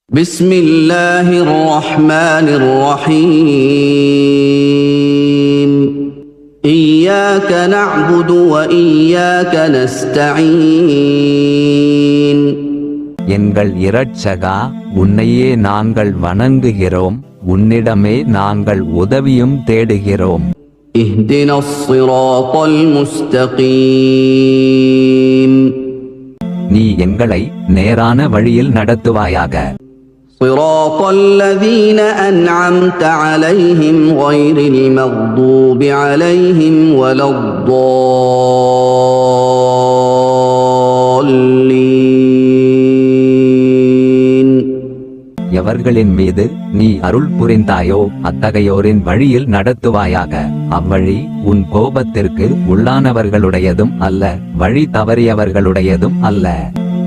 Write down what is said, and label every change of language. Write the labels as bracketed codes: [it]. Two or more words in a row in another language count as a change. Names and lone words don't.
[ar] بسم الله الرحمن الرحيم إياك نعبد وإياك نستعين [ta] எங்கள் இரட்சகா, உன்னையே நாங்கள் வணங்குகிறோம், உன்னிடமே நாங்கள் உதவியும் தேடுகிறோம். [ar] اهدنا الصراط المستقيم [ta] நீ எங்களை நேரான வழியில் நடத்துவாயாக. [ar] صراط الذين أنعمت عليهم غير المغضوب عليهم ولا الضالين [ta] எவர்களின் மீது நீ அருள் புரிந்தாயோ அத்தகையோரின் வழியில் நடத்துவாயாக. அவ்வழி உன் கோபத்திற்கு உள்ளானவர்களுடையதும் அல்ல, வழி தவறியவர்களுடையதும் அல்ல.